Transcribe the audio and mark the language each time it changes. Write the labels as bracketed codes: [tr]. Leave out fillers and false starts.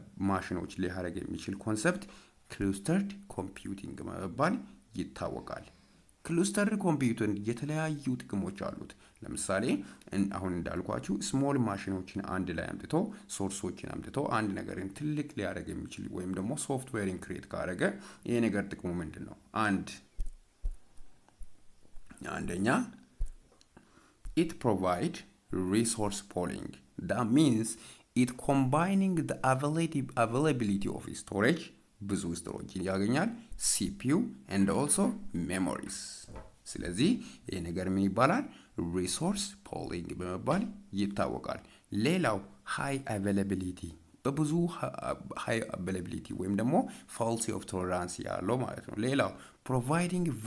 [am] ማሽኖች ሊያደርግ የሚችል ኮንሰፕት clustered computing በመባል ይታወቃል። clustered computing የተለያዩ ጥቅሞች አሉት። ለምሳሌ አሁን እንዳልኳችሁ ስሞል ማሽኖችን አንድ ላይ አምጥቶ ሶርሶችን አምጥቶ አንድ ነገርን ትልቅ ሊያደርግ የሚችል ወይም ደግሞ ሶፍትዌርን ክሬት ካደረገ ይሄ ነገር ጥቅሙ ምንድነው? [en] አንደኛ it provide resource pooling. That means it combining the availability of storage [am] ብዙ ስቶሬጅ ያገኛል [en] CPU and also memories [am] ስለዚህ ይሄ ነገር ምን ይባላል [en] resource pooling [am] በመባል ይታወቃል ሌላው [en] high availability በብዙ high availability [am] ወይም ደግሞ [en] faulty of tolerance [am] ያለው ማለት ነው ሌላው [en] providing